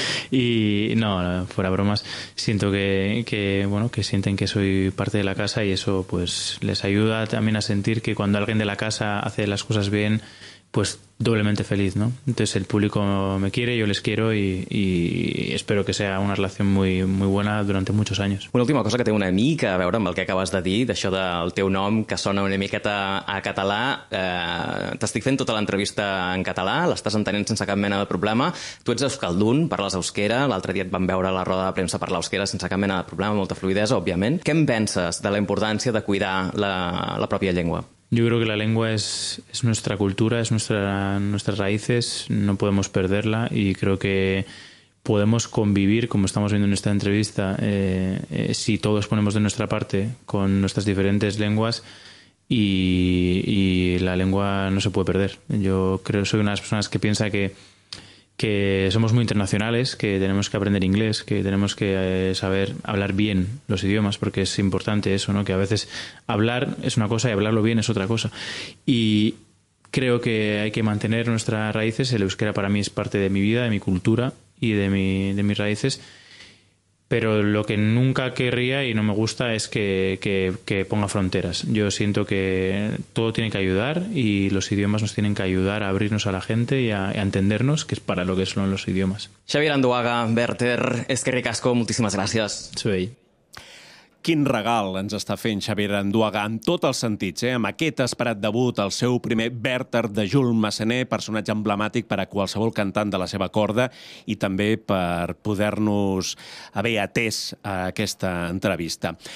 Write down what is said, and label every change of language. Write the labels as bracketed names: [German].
[Spanish] Y no, fuera bromas, siento que sienten que soy parte de la casa y eso pues les ayuda también a sentir que cuando alguien de la casa hace las cosas bien, pues doblemente feliz, ¿no? Entonces el público me quiere, yo les quiero y espero que sea una relación muy, muy buena durante muchos años. [Catalan] Una última cosa que té una mica a veure amb el que acabes de dir, d'això del teu nom que sona una miqueta a català. T'estic fent tota l'entrevista en català, l'estàs entenent sense cap mena de problema. Tu ets euskaldun, parles euskera, l'altre dia et vam veure a la roda de premsa parlar euskera sense cap mena de problema, molta fluïdesa, òbviament. Què en penses de la importància de cuidar la pròpia llengua? [Spanish] Yo creo que la lengua es nuestra cultura, es nuestras raíces, no podemos perderla y creo que podemos convivir, como estamos viendo en esta entrevista, si todos ponemos de nuestra parte con nuestras diferentes lenguas y la lengua no se puede perder. Yo creo que soy una de las personas que piensa que somos muy internacionales, que tenemos que aprender inglés, que tenemos que saber hablar bien los idiomas, porque es importante eso, ¿no? Que a veces hablar es una cosa y hablarlo bien es otra cosa. Y creo que hay que mantener nuestras raíces. El euskera para mí es parte de mi vida, de mi cultura y de mis raíces. Pero lo que nunca querría y no me gusta es que ponga fronteras. Yo siento que todo tiene que ayudar y los idiomas nos tienen que ayudar a abrirnos a la gente y a entendernos, que es para lo que son los idiomas. [Catalan] Xavier Anduaga, Werther, [Basque] eskerrik asko, [Catalan] moltíssimes gràcies. [Spanish] Sí. [Catalan] Quin regal ens està fent Xavier Anduaga en tots els sentits, amb aquest esperat debut, el seu primer Werther de Jules Massenet, personatge emblemàtic per a qualsevol cantant de la seva corda i també per poder-nos haver atès a aquesta entrevista.